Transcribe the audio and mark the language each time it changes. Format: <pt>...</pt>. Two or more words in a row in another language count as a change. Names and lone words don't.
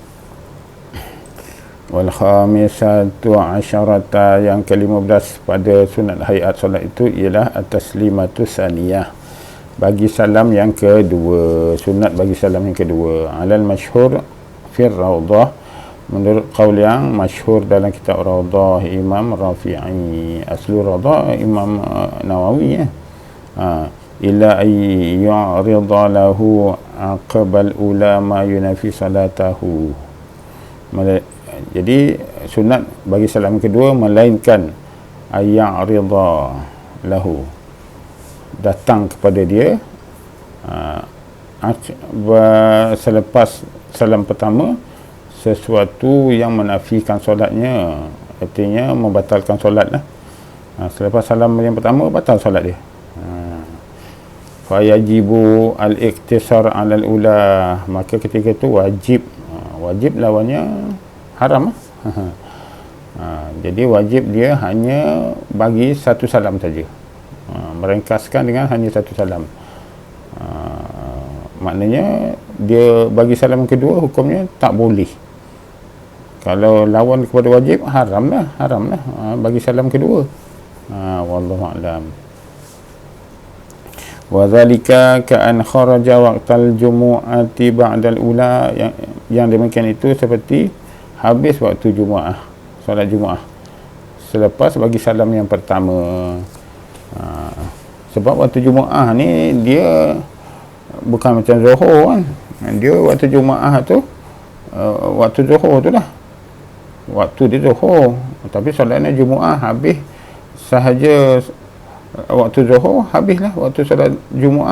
<ar>والخامسة عشرة,</ar> <ms>yang ke-15 pada sunat hayat solat itu ialah</ms> <ar>التسليمة الثانية,</ar> <ms>bagi salam yang kedua, sunat bagi salam yang kedua.</ms> <ar>على المشهور في الروضة,</ar> <ms>menurut qaul yang masyhur dalam kitab Rawdah Imam Rafi'i.</ms> <ar>أصل الروضة Imam Nawawi ya. إلا أن يعرض له عقب الأولى ما ينافي صلاته.</ar> <ms>Jadi sunat bagi salam kedua melainkan</ms> <ar>أن يعرض له,</ar> <ms>datang kepada dia selepas salam pertama sesuatu yang menafikan solatnya, artinya membatalkan solat lah. Selepas salam yang pertama batal solat dia.</ms> <ar>فيجب الاقتصار على الأولى,</ar> <ms>maka ketika itu wajib lawannya haram. Jadi wajib dia hanya bagi satu salam saja, meringkaskan dengan hanya satu salam. Maknanya dia bagi salam kedua hukumnya tak boleh. Kalau lawan kepada wajib, haram lah bagi salam kedua.</ms> <ar>والله أعلم وذلك كأن خرج وقت الجمعة بعد الأولى,</ar> <ms>yang demikian itu seperti habis waktu Jumaah, solat Jumaah selepas bagi salam yang pertama. Sebab waktu Jumaah ni dia bukan macam Zuhur kan. Dia waktu Jumaah tu waktu Zuhur tu lah, waktu dia Zuhur, tapi solatnya Jumaah habis sahaja waktu Zuhur, habislah waktu solat Jumaah.</ms>